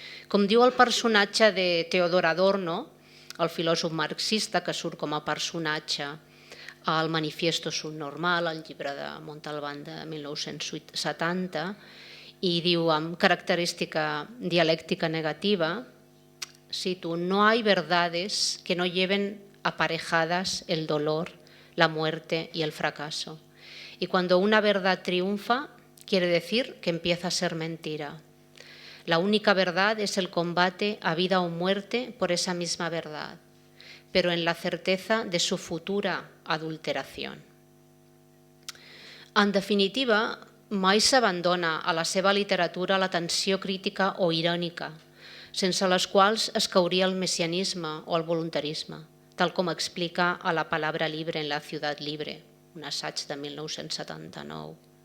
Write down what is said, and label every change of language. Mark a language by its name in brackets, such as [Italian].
[Catalan] Com diu el personatge de Theodor Adorno, el filòsof marxista que surt com a personatge al Manifiesto Subnormal, el llibre de Montalbán de 1970, i diu amb característica dialèctica negativa, cito, [Spanish] no hay verdades que no lleven aparejadas el dolor, la muerte y el fracaso. Y cuando una verdad triunfa, quiere decir que empieza a ser mentira. La única verdad es el combate a vida o muerte por esa misma verdad, pero en la certeza de su futura adulteración. [Catalan] En definitiva, mai s'abandona a la seva literatura la tensió crítica o irònica, sense les quals es cauria el messianisme o el voluntarisme, tal com explica a La Palabra Libre en la Ciudad Libre, un assaig de 1979.